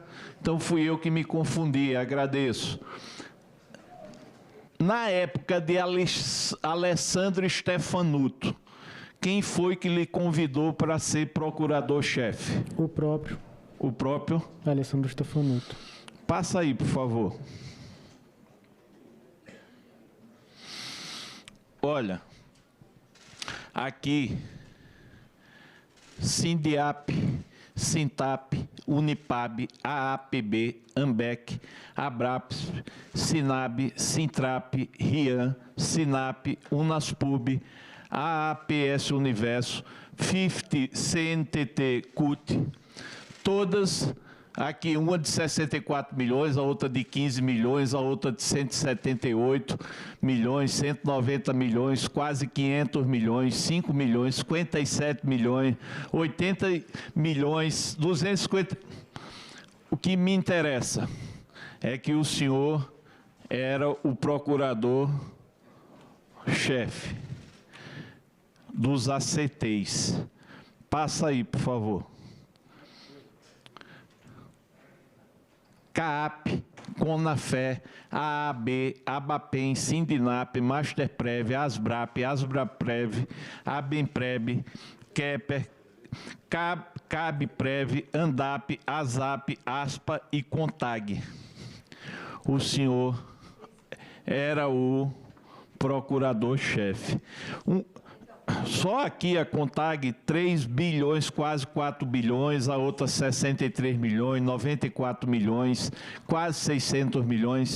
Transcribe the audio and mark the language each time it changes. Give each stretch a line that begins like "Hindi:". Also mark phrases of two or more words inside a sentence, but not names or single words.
Portuguese: Então fui eu que me confundi, agradeço. Na época de Alessandro Stefanuto, quem foi que lhe convidou para ser procurador-chefe? O próprio. O próprio? Alessandro Stefanuto. Passa aí, por favor. Olha, aqui, Sindiap, Sintap, Unipab, AAPB, Ambec, Abraps, Sinab, Sintrap, Rian, Sinap, Unaspub, AAPS Universo, 50, CNTT, CUT, todas aqui, uma de 64 milhões, a outra de 15 milhões, a outra de 178 milhões, 190 milhões, quase 500 milhões, 5 milhões, 57 milhões, 80 milhões, 250... O que me interessa é que o senhor era o procurador-chefe dos ACTs. Passa aí, por favor. CAAP, Conafé, AAB, Abapem, Sindinap, Masterprev, Asbrap, Asbraprev, Abemprev, Kepler, Cabprev, Andap, ASAP, ASPA e Contag. O senhor era o procurador-chefe. Só aqui a Contag, 3 bilhões, quase 4 bilhões, a outra 63 milhões, 94 milhões, quase 600 milhões.